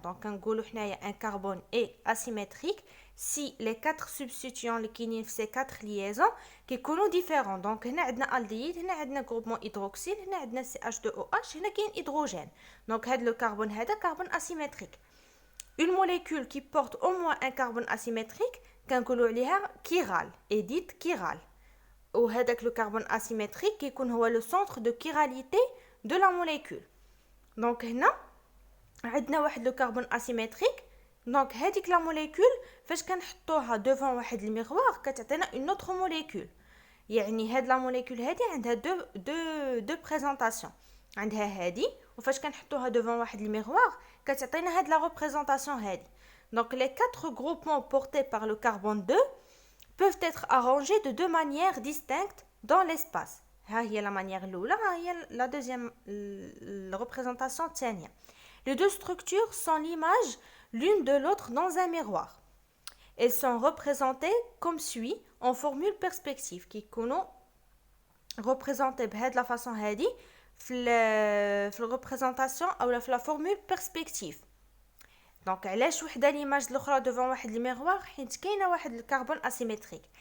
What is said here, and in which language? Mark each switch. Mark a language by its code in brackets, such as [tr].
[ar] دونك كنقولوا حنايا ان كربون اي اسيمتريك [fr] si les quatre substituants [ar] اللي كاينين في [fr] ces quatre liaisons [ar] كيكونوا ديفيرون. دونك هنا عندنا الديد، هنا عندنا جروبمون هيدروكسيل، هنا عندنا CH2OH، هنا كاين هيدروجين. دونك هاد لو كربون هذا كربون اسيمتريك. [fr] une molécule qui porte au moins un carbone asymétrique [ar] كنقولوا عليها كيرال [fr] et dite chiral. [ar] وهذاك لو كربون اسيمتريك كيكون هو لو سونتر دو كيراليتي دو لا موليكول. دونك هنا عندنا واحد لو كربون اسيمتريك. دونك هذيك لا موليكول فاش كنحطوها دوفون واحد الميغوار كتعطينا اون اوتر موليكول. يعني هاد لا موليكول هادي عندها دو بريزونطاسيون، عندها هادي وفاش كنحطوها دوفون واحد الميغوار كتعطينا هاد لا ريبريزونطاسيون هادي. [fr] دونك لي 4 groupements portés par le carbone 2 peuvent être arrangés de deux manières distinctes dans l'espace. [ar] ها هي [fr] la manière [ar] الاولى، ها هي [fr] la deuxième représentation [ar] الثانيه. [fr] Les deux structures sont l'image l'une de l'autre dans un miroir. Elles sont représentées comme suit en formule perspective qui [ar] كيكونوا [fr] représentées [ar] بهاد لا فاصون هادي في الريبريزونطاسيون اولا في لا فورمول بيرسبكتيف. دونك علاش وحده ليماج الاخرى دوفون واحد الميغوار؟ حيت كاينه واحد الكربون اسيمتريك.